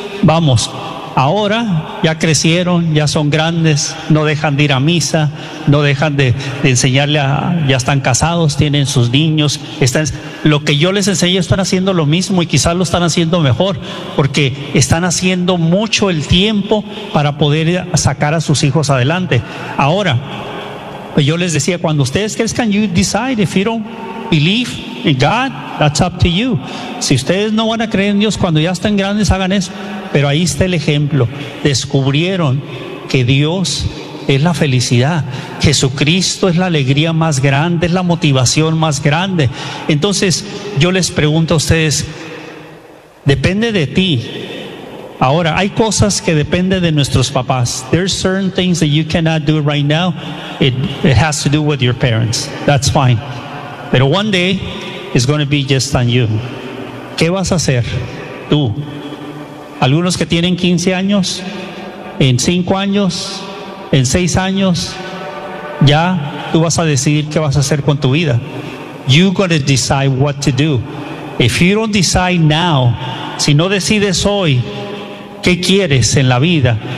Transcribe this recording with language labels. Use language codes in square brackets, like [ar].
[es] Vamos, ahora ya crecieron, ya son grandes, no dejan de ir a misa, no dejan de enseñarle a, ya están casados, tienen sus niños, están, lo que yo les enseño están haciendo lo mismo y quizás lo están haciendo mejor, porque están haciendo mucho el tiempo para poder sacar a sus hijos adelante. Ahora, yo les decía, cuando ustedes crezcan, [en] you decide. If you don't believe in God, that's up to you. [es] Si ustedes no van a creer en Dios, cuando ya estén grandes, hagan eso. Pero ahí está el ejemplo. Descubrieron que Dios es la felicidad. Jesucristo es la alegría más grande, es la motivación más grande. Entonces, yo les pregunto a ustedes, depende de ti. Ahora, hay cosas que dependen de nuestros papás. [en] There's certain things that you cannot do right now. It has to do with your parents. That's fine. Pero one day, it's going to be just on you. [es] ¿Qué vas a hacer tú? Algunos que tienen 15 años, en 5 años, en 6 años, ya tú vas a decidir qué vas a hacer con tu vida. [en] You're going to decide what to do. If you don't decide now, [es] si no decides hoy, ¿qué quieres en la vida?